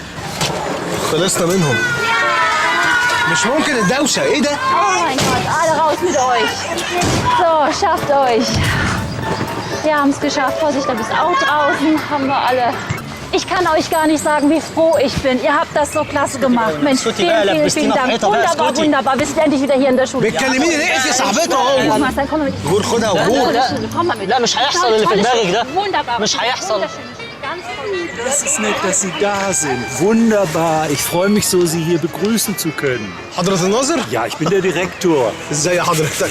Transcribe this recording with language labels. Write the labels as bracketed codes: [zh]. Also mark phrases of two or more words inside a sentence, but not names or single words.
[ar] خلصنا منهم. مش ممكن الدوشة، ايه ده؟ [de] Oh mein Gott, alle raus mit euch. So, schafft euch. Wir haben es geschafft. Vorsicht, da bist auch draußen. Haben wir alle. Ich kann euch gar nicht sagen, wie froh ich bin. Ihr habt das so klasse gemacht. Mensch, vielen Dank. Wunderbar. Wir sind endlich wieder hier in der Schule. [ar] بتكلميني ليه؟ انت صاحبته اهو. [de] Marcel, komm mal mit. [ar] غور خدها وغور. [de] Komm mal mit. [ar] لا مش هيحصل اللي في دماغك ده. [de] Wunderbar. [ar] مش هيحصل. [de] Ganz toll. Das ist nett, dass Sie da sind. Wunderbar. Ich freue mich so, Sie hier begrüßen zu können. [ar] حضرة الناظر؟ [de] Ja, ich bin der Direktor. [ar] ازاي حضرتك؟